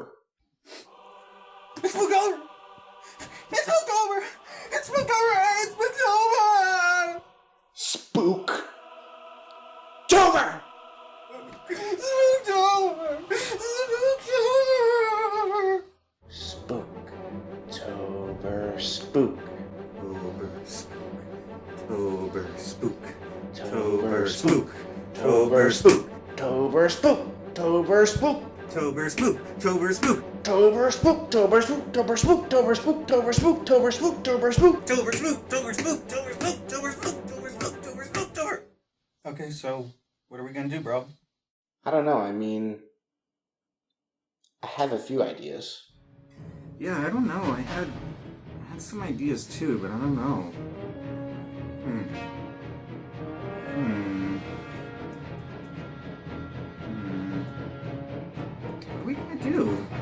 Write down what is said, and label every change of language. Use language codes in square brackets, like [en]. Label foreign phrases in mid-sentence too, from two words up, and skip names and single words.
[en] It's Spooktober! It's Spooktober! It's Spooktober! It's Spooktober! Spooktober! Spooktober! Spooktober. Spook. Tober spook. Tober Tober spook. Tober Tober spook. Tober spook. Tober spook. Tober spook. Tober spook. Tober spook. Tober spook. Tober spook. Tober spook. Tober spook. Tober spook. Tober spook. Tober spook. Tober spook. Tober spook. Tober spook. Tober spook. Tober spook. Tober. Okay, so what are we gonna do, bro? I don't know. I mean, I have a few ideas. Yeah, I don't know. I had some ideas too, but I don't know. What are we gonna do?